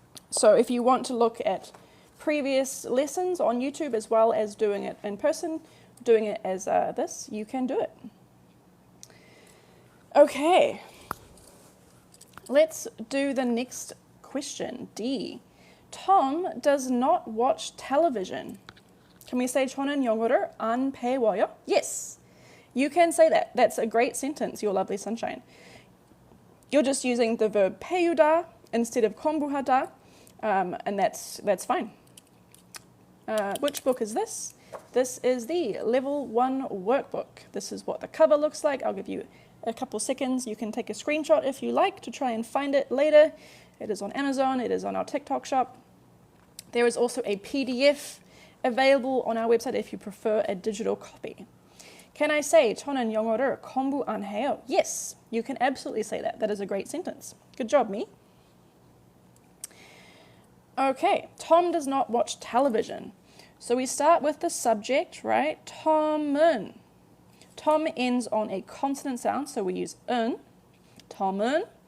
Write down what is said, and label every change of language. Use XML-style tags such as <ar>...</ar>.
<en>So if you want to look at previous lessons on YouTube as well as doing it in person, doing it as this, you can do it. Okay, let's do the next question, D. Tom does not watch television. Can we say</en> <ko>저는 영어를 안 배워요?</ko> <en>Yes, you can say that. That's a great sentence, your lovely sunshine. You're just using the verb 배우다 instead of 공부하다, and that's fine. Which book is this? This is the Level 1 workbook. This is what the cover looks like. I'll give you a couple seconds. You can take a screenshot if you like to try and find it later. It is on Amazon. It is on our TikTok shop. There is also a PDF available on our website if you prefer a digital copy. Can I say</en> <ko>저는 영어를 공부 안 해요?</ko> <en>Yes, you can absolutely say that. That is a great sentence. Good job, me. Okay, Tom does not watch television. So we start with the subject, right? 톰은. Tom ends on a consonant sound, so we use 은. 톰은.</en>